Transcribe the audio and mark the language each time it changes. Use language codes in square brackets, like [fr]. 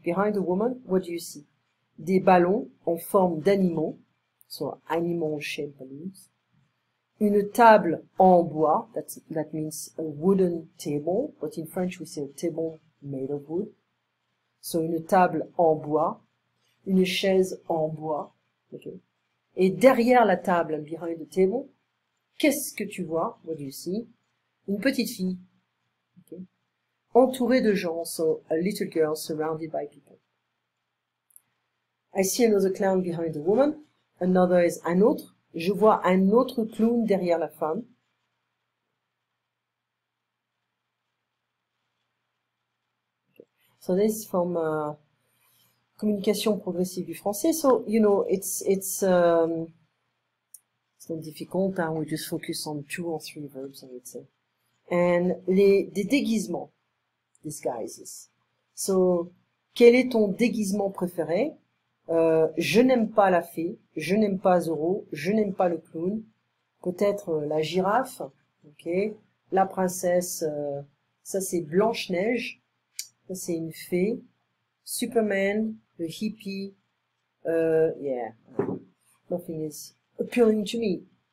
[en] Behind the woman, what do you see? [fr] Des ballons en forme d'animaux, [en] so animal-shaped balloons. [fr] Une table en bois, [en] that means a wooden table, but in French we say a table made of wood. [fr] So une table en bois, une chaise en bois, okay. Et derrière la table, [en] behind the table, [fr] qu'est-ce que tu vois? [en] What do you see? [fr] Une petite fille, [en] okay. [fr] Entourée de gens, [en] so a little girl surrounded by people. I see another clown behind the woman. Another is un autre. [fr] Je vois un autre clown derrière la femme. [en] Okay. So this is from communication progressive du français. So, it's not difficult. We just focus on 2 or 3 verbs, I would say. And des déguisements, disguises. [fr] So, quel est ton déguisement préféré? Je n'aime pas la fée, je n'aime pas Zorro, je n'aime pas le clown, peut-être la girafe, ok, la princesse, ça c'est Blanche-Neige, ça c'est une fée, Superman, le hippie, yeah, [en] nothing is appealing to me.